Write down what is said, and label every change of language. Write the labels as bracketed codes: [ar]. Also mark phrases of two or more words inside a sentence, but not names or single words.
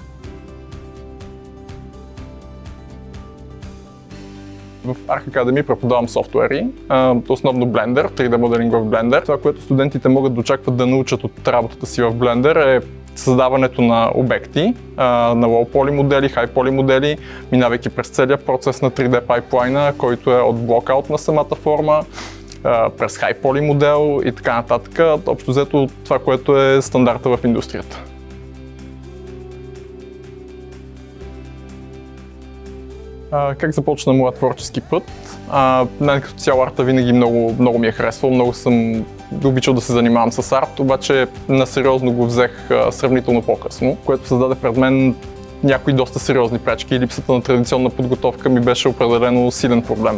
[bg] В Arc Academy преподавам софтуери, основно Blender, 3D моделинг в Blender. Това, което студентите могат да очакват да научат от работата си в Blender е създаването на обекти, на [en] low poly [bg] модели, [en] high poly [bg] модели, минавайки през целия процес на 3D пайплайна, който е от блокаут на самата форма, през [en] high poly [bg] модел и така нататък. Общо взето това, което е стандарта в индустрията. Как започна моят творчески път? Като цяло арта винаги много ми е харесвал, много съм обичал да се занимавам с арт, обаче насериозно го взех сравнително по-късно, което създаде пред мен някои доста сериозни пречки и липсата на традиционна подготовка ми беше определено силен проблем.